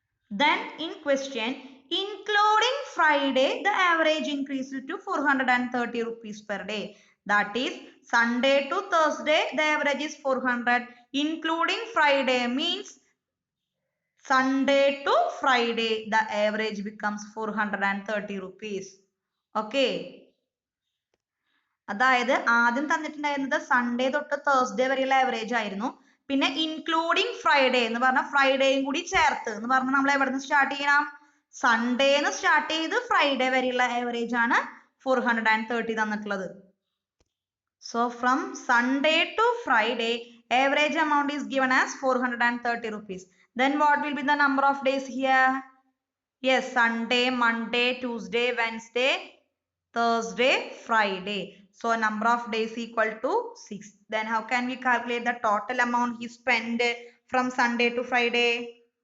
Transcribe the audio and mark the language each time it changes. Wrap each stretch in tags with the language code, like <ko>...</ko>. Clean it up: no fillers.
<en>Then in question, including Friday, the average increased to 430 rupees per day. That is Sunday to Thursday, the average is 400. Including Friday means Sunday to Friday, the average becomes 430 rupees. Okay.</en> <ml>അതായത് ആദ്യം തന്നിട്ടുണ്ടായിരുന്നത് Sunday തൊട്ട് Thursday വരെയുള്ള average ആയിരുന്നു. പിന്നെ including Friday എന്ന് പറഞ്ഞാൽ ഫ്രൈഡേയും കൂടി ചേർത്ത് എന്ന് പറഞ്ഞാൽ നമ്മൾ എവിടെ നിന്ന് സ്റ്റാർട്ട് ചെയ്യണം? സൺഡേന്ന് സ്റ്റാർട്ട് ചെയ്ത് ഫ്രൈഡേ വരെയുള്ള ആവറേജ് ആണ് 430 തന്നിട്ടുള്ളത്.</ml> <en>So from Sunday to Friday, average amount is given as 430 rupees. Then what will be the number of days here? Yes, Sunday, Monday, Tuesday, Wednesday, Thursday, Friday. So number of days equal to 6. Then how can we calculate the total amount he spent from Sunday to Friday?</en>